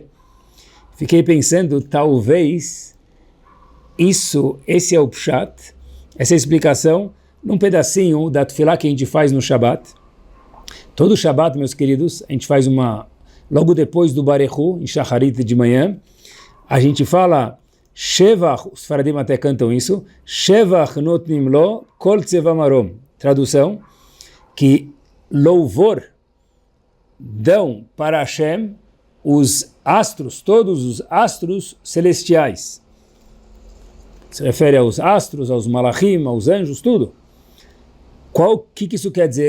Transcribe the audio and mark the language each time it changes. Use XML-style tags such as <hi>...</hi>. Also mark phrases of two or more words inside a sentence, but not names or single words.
<pt>Fiquei pensando, talvez, esse é o Pshat, essa é a explicação, num pedacinho da Tefilá que a gente faz no Shabat. Todo Shabat, meus queridos, a gente faz logo depois do Barechu, em Shacharit de manhã, a gente fala, Shevach, os Faradim até cantam isso,</pt> <he>שבח נותנים לו כל צבא מרום.</he> <pt>Tradução, que louvor dão para Hashem os astros, todos os astros celestiais. Se refere aos astros, aos malachim, aos anjos, tudo. O que isso quer dizer?</pt>